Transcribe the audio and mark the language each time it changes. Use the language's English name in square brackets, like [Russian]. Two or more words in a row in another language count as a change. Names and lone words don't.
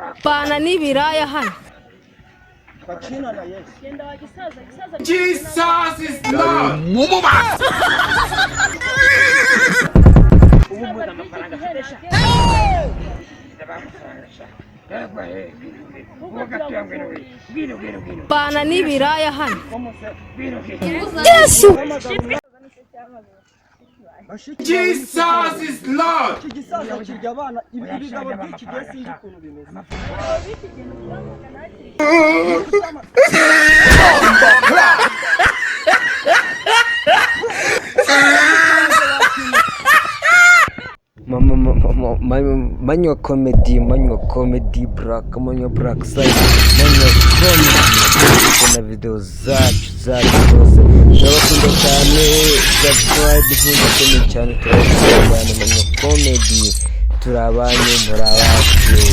[Kinyarwanda] Bana n'ibiraya hano. bakina na Yesu Genda wagisaza, gisaza. [English] Jesus is Lord. [Kinyarwanda] Bana n'ibiraya hano. Yesu. [English] Jesus is Lord. [Kinyarwanda] iki gisaza kirya abana ibigabo by'iki gihe sinzi ukuntu bimeze Manywa comedy black Manywa black side Manywa comedy na video zacu zose ndabakunda cyane subscribe cyane turabana Manywa comedy turabanye murabacu